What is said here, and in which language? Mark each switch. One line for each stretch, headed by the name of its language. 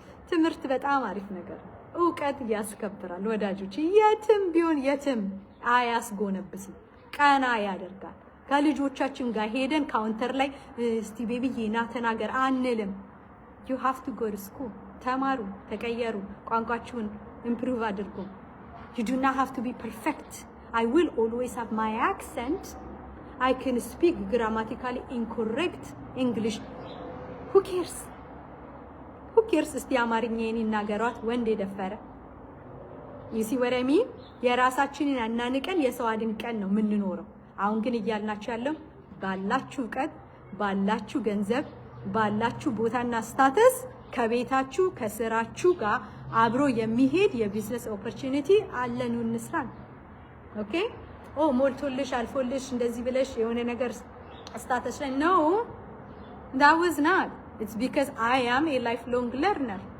Amharic: ትምህርት በጣም አሪፍ ነገር እውቀት ያስከብራል ወዳጆች። የትም ቢሆን የትም አያስጎነብስም፣ ቀና ያደርጋል። ከልጆቻችን ጋር ሄደን ካውንተር ላይ እስቲ ቤቢዬ ና ተናገር አንልም።
English: you have to go to school
Amharic: ተማሩ፣ ተቀየሩ፣ ቋንቋችሁን improve አድርጉ።
English: you do not have to be perfect. I will always have my accent. I can speak grammatically incorrect English. who cares
Amharic: እስቲ አማርኛዬን ይናገሯት ወንድ የደፈረ
English: you see what I mean?
Amharic: የራሳችንን አናንቀን የሰው አድንቀን ነው የምንኖረው። አሁን ግን እያልናችሁ ያለው ባላችሁ እውቀት፣ ባላችሁ ገንዘብ፣ ባላችሁ ቦታና ስታተስ ከቤታችሁ ከስራችሁ ጋር አብሮ የሚሄድ የቢዝነስ ኦፖርቹኒቲ አለን እንስራ። ኦኬ ሞልቶልሽ አልፎልሽ እንደዚህ ብለሽ የሆነ ነገር ስታተስ ላይ
English: no, that was not. It's because I am a lifelong learner.